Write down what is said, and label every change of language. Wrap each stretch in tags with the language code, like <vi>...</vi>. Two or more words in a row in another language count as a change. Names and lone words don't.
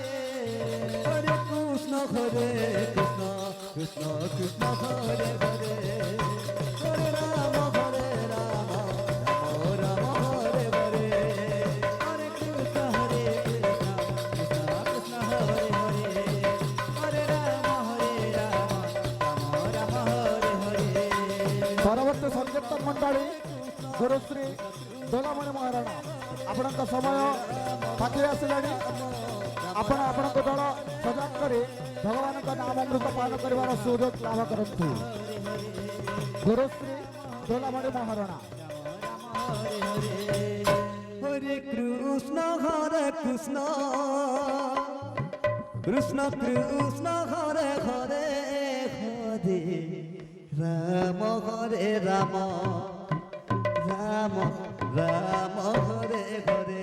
<sa>হরে কৃষ্ণ কৃষ্ণ কৃষ্ণ কৃষ্ণ হরে হরে হরে রাম রাম রাম হরে হরে Hare Krishna Krishna Krishna Hare Hare Hare Rama Rama Hare Hare</sa> <or>ପରବର୍ତ୍ତୀ ସଂକୀର୍ତ୍ତନ ମଣ୍ଡଳୀ ଗୁରୁଶ୍ରୀ ଦୋଲାମଣି ମହାରଣା ଆପଣଙ୍କ ସମୟ ପାଖେଇ ଆସିଲାଣି। ଆପଣ ଆପଣଙ୍କ ଦଳ ସଜାଗ କରି ଭଗବାନଙ୍କ ନାମ ଅମୃତ ପାଳନ କରିବାର ସୁଯୋଗ ଲାଭ କରନ୍ତୁ। ଗୁରୁଶ୍ରୀ ଦୋଲାମଣି ମହାରଣା।</or> <sa>হরে কৃষ্ণ কৃষ্ণ কৃষ্ণ কৃষ্ণ হরে হরে হরে রাম হরে রাম রাম রাম হরে হরে</sa>